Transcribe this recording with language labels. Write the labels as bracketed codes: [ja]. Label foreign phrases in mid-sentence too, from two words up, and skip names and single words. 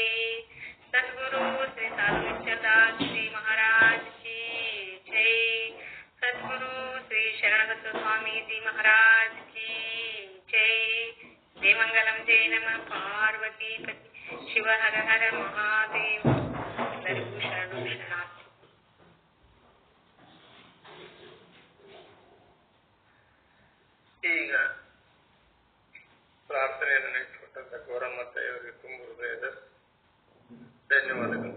[hi] सद्गुरु श्री साधु दास जी महाराज की जय। सद्गुरु श्री शरणबद्ध स्वामी जी महाराज की जय। [sa] जय मंगलम जय नमः पार्वती पति शिव हर हर महादेव। [kn] ಎಲ್ಲರಿಗೂ ಶರಣು ಶರಣಾರ್ಥಿ। ಈಗ ಪ್ರಾರ್ಥನೆಯನ್ನು ಇಟ್ಟುಕೊಂಡಂತ ಗೌರಮ್ಮತೆಯವರಿಗೆ ತುಂಬ ಹೃದಯದ ಧನ್ಯವಾದಗಳು.